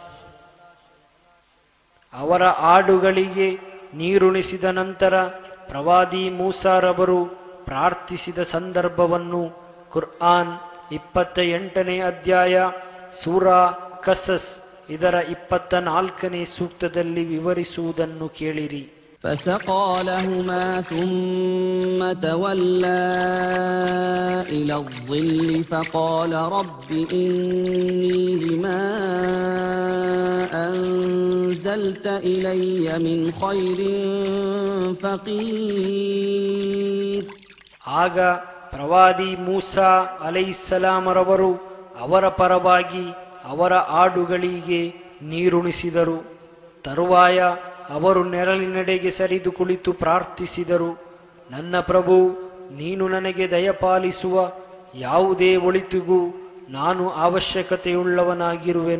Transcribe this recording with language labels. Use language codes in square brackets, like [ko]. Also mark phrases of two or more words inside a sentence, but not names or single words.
[kn] ಅವರ ಆಡುಗಳಿಗೆ ನೀರುಣಿಸಿದ ನಂತರ ಪ್ರವಾದಿ ಮೂಸಾರವರು ಪ್ರಾರ್ಥಿಸಿದ ಸಂದರ್ಭವನ್ನು ಕುರ್ಆನ್ 28ನೇ ಅಧ್ಯಾಯ ಸೂರಾ ಕಸಸ್ ಇದರ 24ನೇ ಸೂಕ್ತದಲ್ಲಿ ವಿವರಿಸುವುದನ್ನು ಕೇಳಿರಿ. [ar] فسقى لهما ثم تولى إلى الظل فقال رب إني لما أنزلت إلي من خير فقير. [kn] ಆಗ ಪ್ರವಾದಿ ಮೂಸಾ ಅಲೈಹಿಸ್ಸಲಾಮರವರು ಅವರ ಪರವಾಗಿ ಅವರ ಆಡುಗಳಿಗೆ ನೀರುಣಿಸಿದರು. ತರುವಾಯ ಅವರು ನೆರಳಿನೆಡೆಗೆ ಸರಿದು ಕುಳಿತು ಪ್ರಾರ್ಥಿಸಿದರು, ನನ್ನ ಪ್ರಭು, ನೀನು ನನಗೆ ದಯಪಾಲಿಸುವ ಯಾವುದೇ ಒಳಿತಿಗೂ ನಾನು ಅವಶ್ಯಕತೆಯುಳ್ಳವನಾಗಿರುವೆನು.